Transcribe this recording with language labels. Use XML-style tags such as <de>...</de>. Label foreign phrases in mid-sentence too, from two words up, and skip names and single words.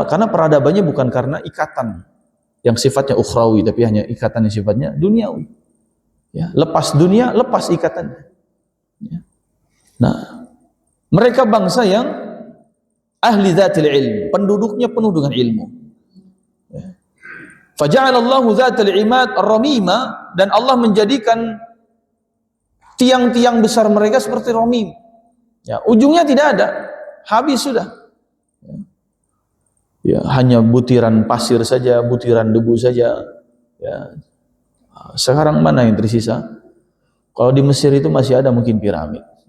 <id>Karena peradabannya bukan karena ikatan yang sifatnya ukhrawi, tapi hanya ikatan yang sifatnya duniawi. Ya. Lepas dunia, lepas ikatan. Ya. Nah, mereka bangsa yang ahli</id> <ar>ذات العلم,</ar> <id>penduduknya penuh dengan ilmu. Ya.</id> <ar>فجعل الله ذات العماد الرميمة,</ar> <id>dan Allah menjadikan tiang-tiang besar mereka seperti ramim. Ya, ujungnya tidak ada, habis sudah. Ya, hanya butiran pasir saja, butiran debu saja. Ya. Sekarang mana yang tersisa? Kalau di Mesir itu masih ada mungkin piramid.</id>